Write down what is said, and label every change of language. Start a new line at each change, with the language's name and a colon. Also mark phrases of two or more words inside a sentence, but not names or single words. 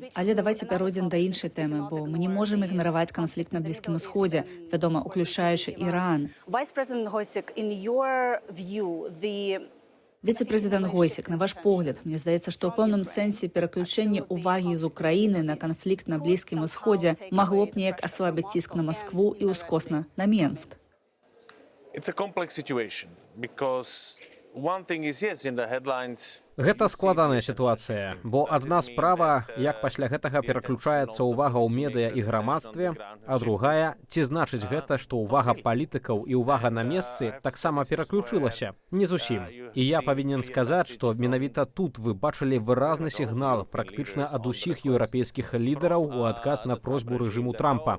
Belarusian: Але давайце пяройдзем да іншай тэмы, бо мы не можам ігнараваць канфлікт на Блізкім Усходзе, вядома, уключаючы Іран. Віцэ-прэзідэнт Гойсік, на ваш погляд, мне здаецца, што ў пэўным сэнсе пераключэнне ўвагі з Украіны на канфлікт на Блізкім Усходзе магло б неяк аслабіць ціск на Маскву і ўскосна на Менск.
English: It's a complex situation because one thing is, yes, in the headlines.
Belarusian: Гэта складаная сітуацыя, бо адна справа, як пасля гэтага пераключаецца ўвага ў медыя і грамадстве, а другая, ці значыць гэта, што ўвага палітыкаў і ўвага на месцы таксама пераключылася? Не зусім. І я павінен сказаць, што менавіта тут вы бачылі выразны сігнал практычна ад усіх еўрапейскіх лідараў у адказ на просьбу рэжыму Трампа.